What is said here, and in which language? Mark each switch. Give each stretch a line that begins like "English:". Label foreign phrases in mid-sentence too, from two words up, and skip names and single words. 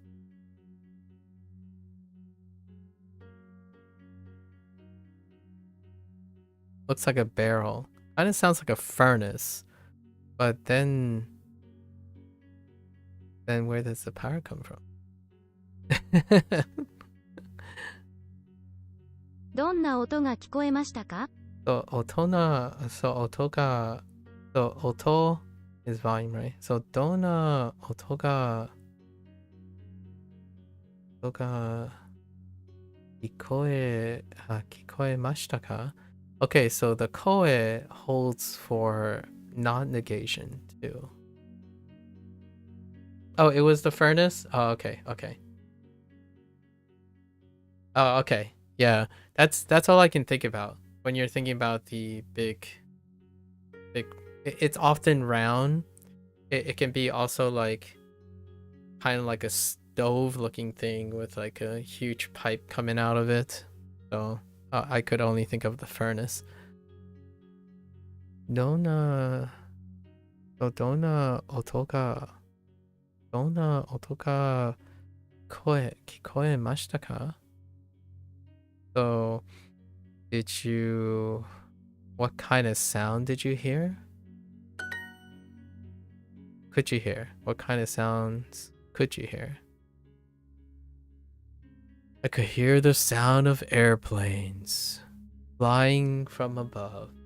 English: Looks like a barrel. Kind of sounds like a furnace. But then where does the power come from?
Japanese: どんな音が聞こえましたか?
English: So auto is volume, right?
Japanese: So どんな 音 が 聞こえました か?
English: Okay, so the koe holds for non-negation too. Oh, it was the furnace? Oh, okay. Oh, okay. Yeah, that's all I can think about when you're thinking about the big. It's often round. It can be also like kind of like a stove-looking thing with like a huge pipe coming out of it. So I could only think of the furnace.
Japanese: どんな 音が 聞こえました か?
English: So, what kind of sound did you hear? Could you hear? What kind of sounds could you hear? I could hear the sound of airplanes flying from above.